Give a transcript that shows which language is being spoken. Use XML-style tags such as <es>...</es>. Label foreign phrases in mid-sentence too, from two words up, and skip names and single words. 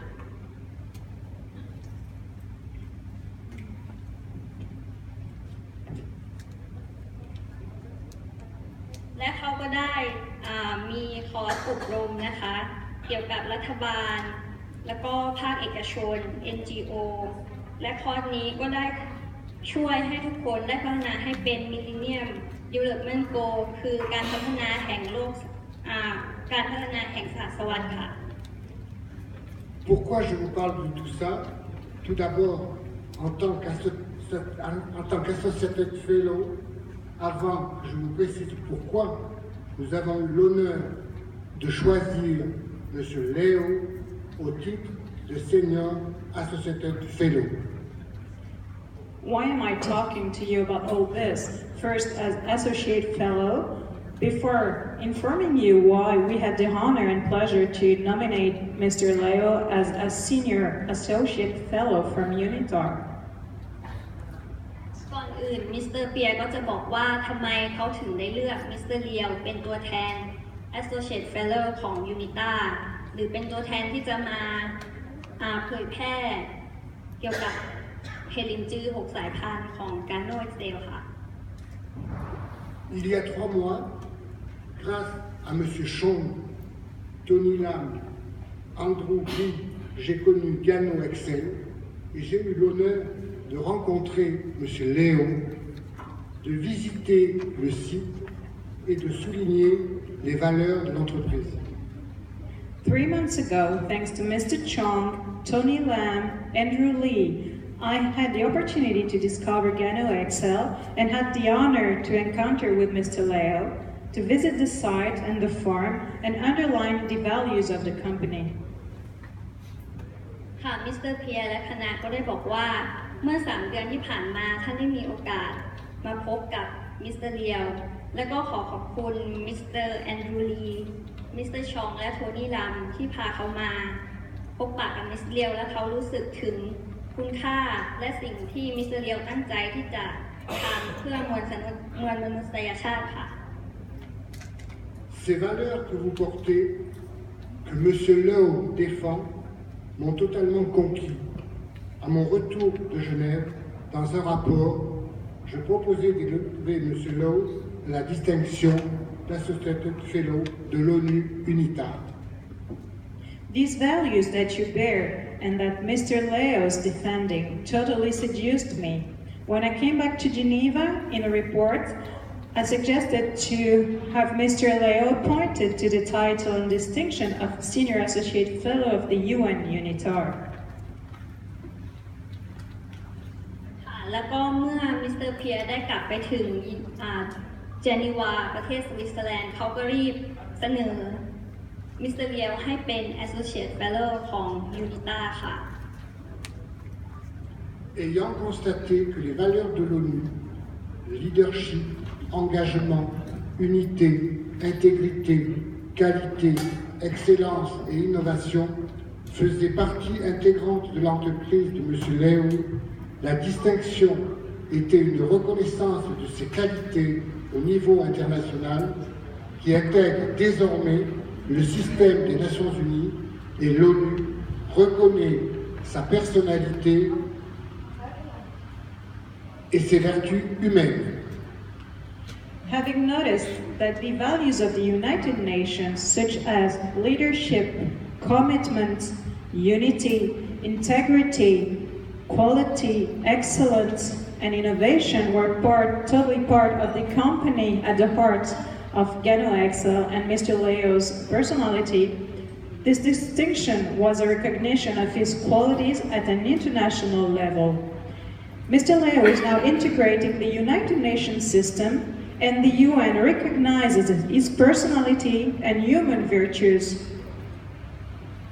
<th>และเขาก็ได้มีคอร์สอบรมนะคะเกี่ยวกับรัฐบาลแล้วก็ภาคเอกชน NGO และคอร์สนี้ก็ได้ช่วยให้ทุกคนได้พัฒนาให้เป็น Millennium Development Goal คือการพัฒนาแห่งโลกการพัฒนาแห่งศาสวรรค์ค่ะ</th> <fr>Pourquoi je vous parle de tout ça? Tout d'abord, en tant qu'</fr> <en>associated fellow,</en> <fr>avant que je vous précise pourquoi, nous avons eu l'honneur de choisir M. Léo au titre de</fr> <en>Senior Associated Fellow. Why am I talking to you about all this? First, as Associate Fellow, before informing you why we had the honor and pleasure to nominate Mr. Leo as a Senior Associate Fellow from Unitar.</en> <th>ก่อนอื่นมิสเตอร์เปียก็จะบอกว่าทำไมเขาถึงได้เลือกมิสเตอร์เลียวเป็นตัวแทน</th> <en>Associate Fellow</en> <th>ของ Unitar หรือเป็นตัวแทนที่จะมาเผยแพร่เกี่ยวกับเฮลินจื้อ6 สายพันธุ์ของกาโนเซลค่ะ</th> <fr>Il y a 3 mois, grâce à M. Chong, Tony Lam, Andrew Lee, j'ai connu Gano Excel et j'ai eu l'honneur de rencontrer M. Léo, de visiter le site et de souligner les valeurs de l'entreprise.</fr> <en>3 months ago, thanks to Mr. Chong, Tony Lam, Andrew Lee, I had the opportunity to discover Gano Excel and had the honor to encounter with Mr. Leo, to visit the site and the farm and underline the values of the company.</en> <th>ค่ะมิสเตอร์เพียและคณะก็ได้บอกว่าเมื่อ3 เดือนที่ผ่านมาท่านได้มีโอกาสมาพบกับมิสเตอร์เลียวและก็ขอบคุณมิสเตอร์แอนดรูลีมิสเตอร์ชองและโทนี่ลัมที่พาเขามาพบปะกับมิสเตอร์เลียวและเขารู้สึกถึงคุณค่าและสิ่งที่มิสเตอร์เลียวตั้งใจที่จะทำเพื่อมวลมนุษยชาติค่ะ</th> <fr>Ces valeurs que vous portez, que M. Leo défend, m'ont totalement conquis. À mon retour de Genève, dans un rapport, je proposais d'élever M. Leo à la distinction d'</fr> <en>Associated Fellow</en> <fr>de l'ONU Unitar.</fr> <en>These values that you bear and that Mr. Leo is defending totally seduced me. When I came back to Geneva in a report, I suggested to have Mr. Leo appointed to the title and distinction of Senior Associate Fellow of the UN Unitar.</en> <th>แล้วก็เมื่อมิสเตอร์เพียได้กลับไปถึงเจนีวาประเทศสวิตเซอร์แลนด์เขาก็รีบเสนอมิสเตอร์เลียวให้เป็น</th> <en>Associate Fellow</en> <th>ของ Unitar ค่ะ</th> <fr>Ayant constaté que les valeurs de l'ONU, leadership, engagement, unité, intégrité, qualité, excellence et innovation faisaient partie intégrante de l'entreprise de M. Léo, la distinction était une reconnaissance de ses qualités au niveau international qui intègre désormais le système des Nations Unies et l'ONU reconnaît sa personnalité et ses vertus humaines.</fr> <en>Having noticed that the values of the United Nations, such as leadership, commitment, unity, integrity, quality, excellence, and innovation were totally part of the company at the heart of Gano Excel and Mr. Leo's personality, this distinction was a recognition of his qualities at an international level. Mr. Leo is now integrating the United Nations system, and the UN recognizes his personality and human virtues.</en>